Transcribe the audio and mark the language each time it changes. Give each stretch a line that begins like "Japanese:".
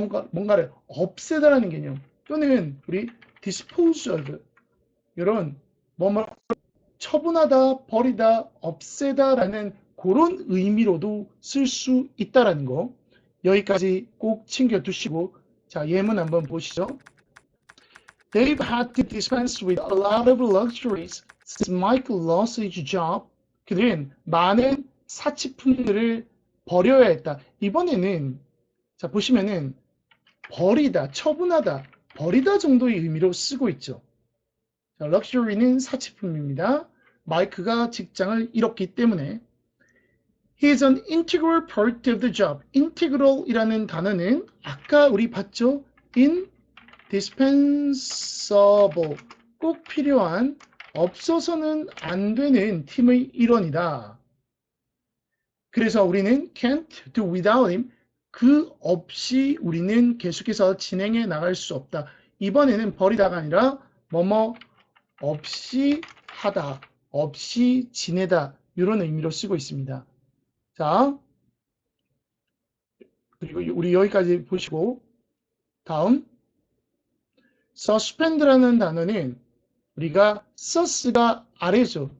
Korean: 뭔가를 없애다라는 개념, 또는 우리 dispose of 이런 뭐뭐 처분하다, 버리다, 없애다라는 그런 의미로도 쓸 수 있다라는 거, 여기까지 꼭 챙겨두시고, 자, 예문 한번 보시죠.
English: They've had to dispense with a lot of luxuries since Michael lost his job.
Korean: 그들은 많은 사치품들을 버려야 했다. 이번에는 자 보시면은 버리다, 처분하다, 버리다 정도의 의미로 쓰고 있죠. 자, 럭셔리는 사치품입니다. 마이크가 직장을 잃었기 때문에.
English: He is an integral part of the job.
Korean: integral이라는 단어는 아까 우리 봤죠? indispensable, 꼭 필요한, 없어서는 안 되는 팀의 일원이다. 그래서 우리는
English: can't do without him.
Korean: 그 없이 우리는 계속해서 진행해 나갈 수 없다. 이번에는 버리다가 아니라 뭐뭐 없이 하다, 없이 지내다 이런 의미로 쓰고 있습니다. 자, 그리고 우리 여기까지 보시고 다음 suspend라는 단어는 우리가 sus가 아래죠.